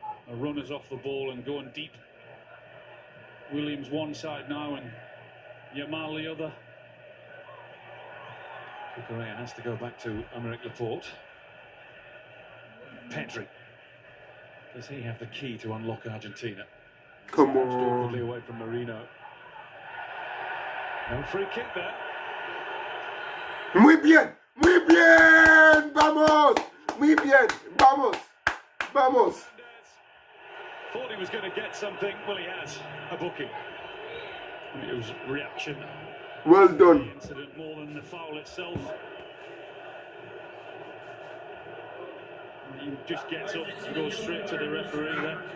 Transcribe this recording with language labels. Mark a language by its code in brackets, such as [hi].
[en] A runner's off the ball and going deep. Williams one side now and Yamal the other. Correa has to go back to Aymeric Laporte. Pedri. Does he have the key to unlock Argentina? Come Snapped on. awkwardly away from Marino. No free kick there. [es] Muy bien, muy bien, vamos, muy bien, vamos, vamos. [en] Thought he was going to get something. Well, he has a booking. It was reaction. Well done. The incident more than the foul itself. He just gets up and goes straight to the referee there.